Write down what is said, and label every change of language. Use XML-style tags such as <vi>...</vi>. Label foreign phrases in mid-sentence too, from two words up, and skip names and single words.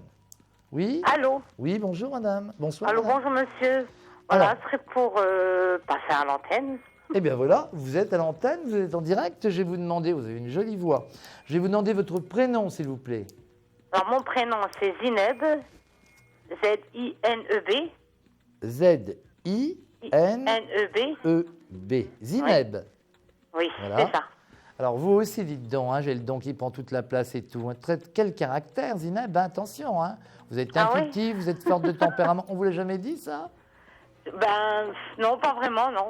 <fr>Oui? Allô? Oui, bonjour madame. Bonsoir. Allô, madame. bonjour monsieur. Voilà, ce serait pour passer à l'antenne. Eh bien voilà, vous êtes à l'antenne, vous êtes en direct. Je vais vous demander, vous avez une jolie voix. Je vais vous demander votre prénom, s'il vous plaît. Alors, mon prénom, c'est Zineb. Z-I-N-E-B. Z-I-N-E-B. Zineb. Oui, Voilà. c'est ça. Alors, vous aussi, dites donc, hein, j'ai le don qui prend toute la place et tout. Quel caractère, Zineb, attention. Hein. Vous êtes intuitif, vous êtes forte de tempérament. On ne vous l'a jamais dit, ça? Non, pas vraiment, non.</fr>